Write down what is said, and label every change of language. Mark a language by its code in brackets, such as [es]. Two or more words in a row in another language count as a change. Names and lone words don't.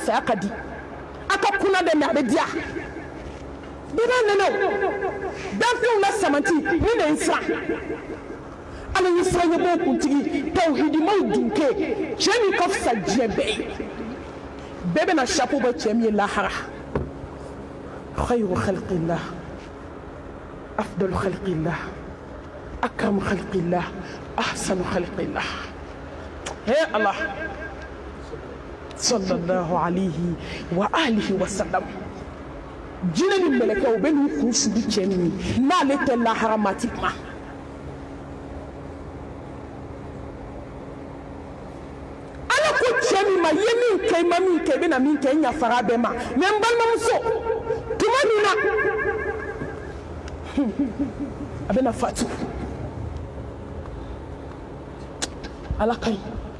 [bm] saya ka di a ka kunna dɛ mɛ a bɛ diya bɛɛ b'a nɛnɛ o danfɛnw la sabati ni na nsira ala ye sira ɲɛbɔw kuntigi tawhidimaw dunke cɛ min ka fisa diɲɛ bɛɛ ye bɛɛ bɛna chapeau bɔ cɛ min ye lahara [ar] خير خلق الله أفضل خلق الله أكرم خلق الله أحسن خلق الله [bm] he Allah [ar] صلى الله عليه وعلى آله وسلم [bm] jinɛ ni mɛlɛkɛw bɛ n'u kun suli cɛ min ye n'ale tɛ lahara ma ti kuma ala ko cɛ min ma ye min kɛ i ma min kɛ i bɛna min kɛ i ɲafara bɛɛ ma mɛ n balimamuso tuma min na a bɛna fatu ala ka ɲi